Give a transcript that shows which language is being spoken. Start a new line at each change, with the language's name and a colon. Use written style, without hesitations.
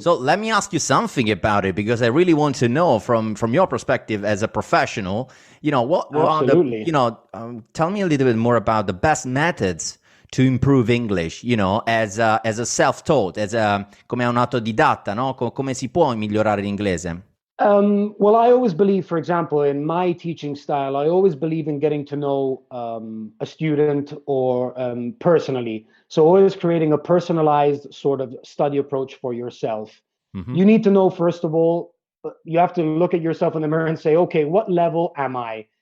English: So let me ask you something about it, because I really want to know from your perspective as a professional, what are tell me a little bit more about the best methods to improve English, as a self-taught,
Italian: come un autodidatta, no? Come si può migliorare l'inglese?
English: Well, I always believe, for example, in my teaching style, I always believe in getting to know a student or personally. So always creating a personalized sort of study approach for yourself. Mm-hmm. You need to know, first of all, you have to look at yourself in the mirror and say, okay, what level am I?